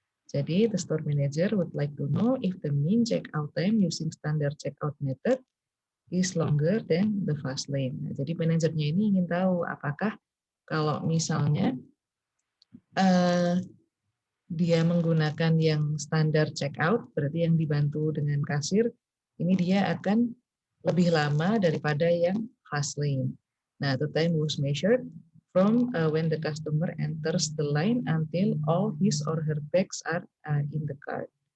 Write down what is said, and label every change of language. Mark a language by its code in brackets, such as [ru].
[en] Jadi the store manager would like to know if the mean checkout time using standard checkout method is longer than the fast lane. [id] Nah, jadi manajernya ini ingin tahu apakah kalau misalnya dia menggunakan yang standar checkout, berarti yang dibantu dengan kasir, ini dia akan lebih lama daripada yang fast lane. [en] Nah, the time was measured from when the customer enters the line until all his or her bags are in the cart.